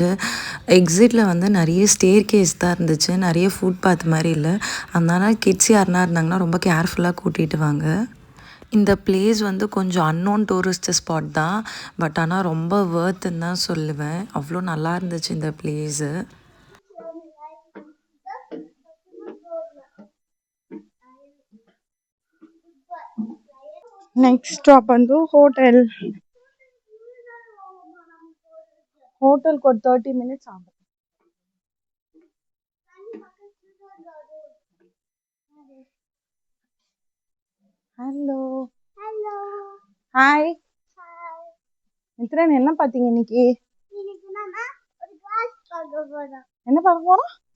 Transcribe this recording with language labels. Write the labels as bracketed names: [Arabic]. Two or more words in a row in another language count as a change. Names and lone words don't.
[Tamil] எக்ஸிட்டில் வந்து நிறைய ஸ்டேர்கேஸ் தான் இருந்துச்சு. நிறைய [English] foot path [Tamil] மாரி இல்ல. அதனால கிட்ஸ் யாருனா இருந்தாங்கன்னா ரொம்ப கேர்ஃபுல்லாக கூட்டிட்டு வாங்க. இந்த பிளேஸ் வந்து கொஞ்சம் [English] unknown tourist spot [Tamil] தான். பட் ஆனால் ரொம்ப வொர்த்துன்னு தான் சொல்லுவேன். அவ்வளோ நல்லா இருந்துச்சு இந்த பிளேஸு. [English] next stop [Kannada] ಬಂದು ಹೋಟೆಲ್ ಕೊಟ್ಟು 30 ಮಿನಿಟ್ಸ್ ಆಗುತ್ತೆ. [Tamil] ஹலோ ஹாய் மித்ரன், என்ன பார்த்தீங்க இன்னைக்கு? என்ன பார்க்க போறோம்?